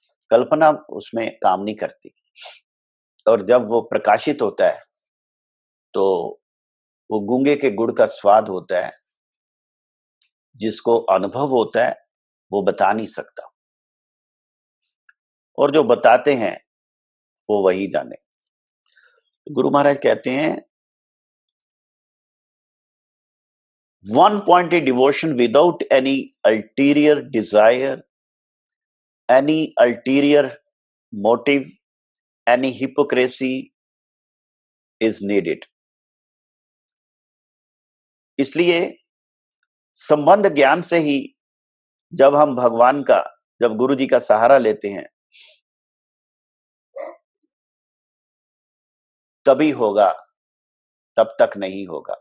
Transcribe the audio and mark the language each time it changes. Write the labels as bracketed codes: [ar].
[hi] कल्पना उसमें काम नहीं करती। और जब वो प्रकाशित होता है तो वो गूंगे के गुड़ का स्वाद होता है, जिसको अनुभव होता है वो बता नहीं सकता, और जो बताते हैं वो वही जाने। गुरु महाराज कहते हैं, [en] one pointed devotion without any ulterior desire, any ulterior motive, any hypocrisy is needed. [hi] इसलिए संबंध ज्ञान से ही जब हम भगवान का, जब गुरु जी का सहारा लेते हैं, तभी होगा, तब तक नहीं होगा।